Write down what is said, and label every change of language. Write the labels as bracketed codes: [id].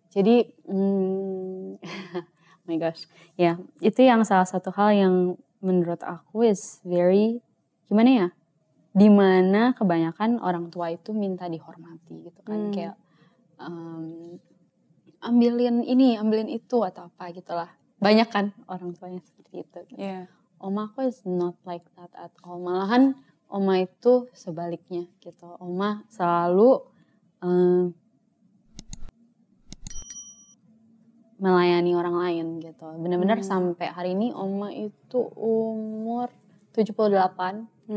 [id] Jadi, [en] oh my gosh. [id] Ya, itu yang salah satu hal yang menurut aku [en] is very, [id] gimana ya? Dimana kebanyakan orang tua itu minta dihormati gitu kan. Kayak ambilin ini, ambilin itu atau apa gitulah. Banyak kan orang tuanya seperti itu. Gitu. [en] Yeah. Oma [id] aku [en] is not like that at all. [id] Malahan oma itu sebaliknya gitu. Oma selalu melayani orang lain gitu. Benar-benar sampai hari ini oma itu umur 78.